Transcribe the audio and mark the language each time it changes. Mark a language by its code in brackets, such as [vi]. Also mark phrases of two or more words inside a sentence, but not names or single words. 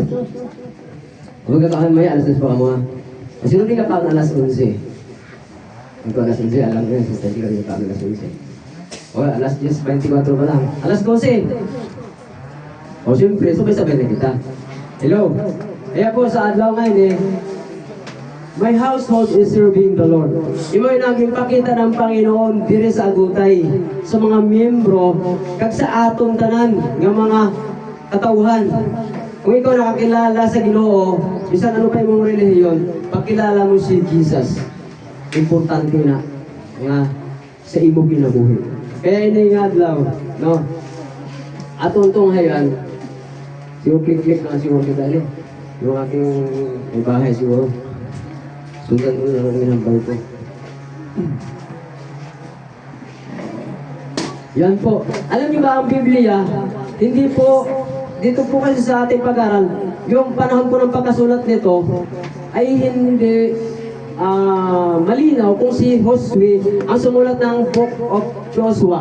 [hil] Huwag kakaon maya, alas 2 pa ka mo, ha? Sino din kakaon alas 11? [tl] Kung alas 11, alam ko yun, so hindi ka rin kakaon alas 11. O, alas 10, 24 pa lang. Alas 12. [hil] O, siyempre, sabay-sabay na kita. Hello? Kaya po sa adlaw ngayon [en] my household is serving the Lord. [hil] Imo'y naging pakita ng Panginoon dire sa agutay sa mga miyembro kag sa atong tanan ng mga katauhan. Kung ikaw nakakilala sa Ginoo, bisan ano pa imong relihiyon, pakilala mo si Jesus. Importante na nga sa imo kinabuhi. Kaya ini nga adlaw, no? Atong tunghayan, siguro click na siguro kita ali. [tl] Yung aking may bahay siguro. Sundan ko na lang minambay ko. Yan po. Alam niyo ba ang Biblia, hindi po, dito po kasi sa ating pag-aral, yung panahon po ng pagkasulat nito, ay hindi malinaw kung si Josue ang sumulat ng Book of Joshua.